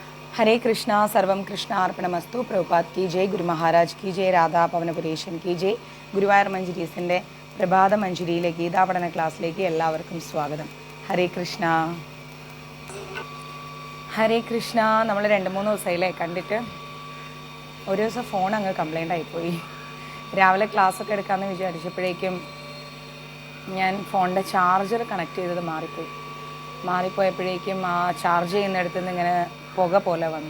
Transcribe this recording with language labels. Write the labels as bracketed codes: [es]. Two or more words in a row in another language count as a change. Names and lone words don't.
[hi] हरे कृष्णा सर्वम कृष्ण अर्पणमस्तु प्रभुपाद की जय गुरु महाराज की जय राधा പവനപുരേശൻ की जय [ml] ഗുരുവായൂർ മഞ്ജരീസിൻ്റെ പ്രഭാത മഞ്ജരിയിലെ ഗീതാപഠന ക്ലാസ്സിലേക്ക് എല്ലാവർക്കും സ്വാഗതം. ഹരേ കൃഷ്ണ ഹരേ കൃഷ്ണ. നമ്മൾ 2-3 ദിവസമായില്ലേ കണ്ടിട്ട്. ഒരു ദിവസം ഫോൺ അങ്ങ് കംപ്ലൈൻ്റ് ആയിപ്പോയി. രാവിലെ ക്ലാസ്സൊക്കെ എടുക്കാമെന്ന് വിചാരിച്ചപ്പോഴേക്കും ഞാൻ ഫോണിൻ്റെ ചാർജർ കണക്ട് ചെയ്തത് മാറിപ്പോയപ്പോഴേക്കും ആ ചാർജ് ചെയ്യുന്നിടത്ത് നിന്ന് ഇങ്ങനെ പുക പോലെ വന്നു.